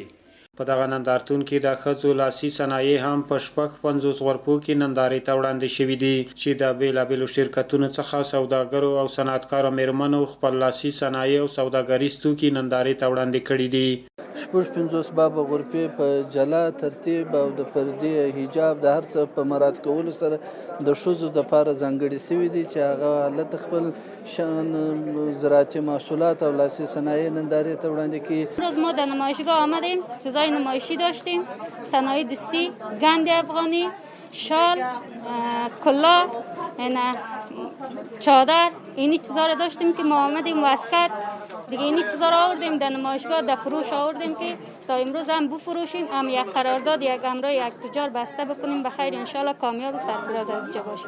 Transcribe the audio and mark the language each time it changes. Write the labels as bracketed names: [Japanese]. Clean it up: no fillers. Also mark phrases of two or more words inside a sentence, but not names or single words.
[Pashto] په دغه نندارتون کې د ښځو لاسي صنایع هم په 50 غرفو کې نندارې ته وړاندې شوي دي چې د بیلابیلو شرکتونو څخه سوداګرو او صنعتکارو میرمنو خپل لاسي صنایع او سوداګریز توکي نندارې ته وړاندې کړي دي. 50 باب غرفې په جلا ترتیب او د پردې حجاب د هر څه په مراعات کولو سره د ښځو دپاره ځانګړي شوي دي چې هغه حالت خپل شان زراعتي محصولات او لاسي صنایع نندارې ته وړاندې کړي. [Persian] امروز ما در نمایشگاه آمدیم، چیزای نمایشی داشتیم، صنایع دستی، گند افغانی، شال، کلا، چادر، اینی چیزا رو داشتیم که ما آمدیم واسکت دیگه اینی چیزا رو آوردیم در نمایشگاه در فروش آوردیم که تا امروز هم بفروشیم، هم یک قرارداد یک همراه یک تجار بسته بکنیم به خیر انشالله کامیاب سرفراز از اینجا باشیم.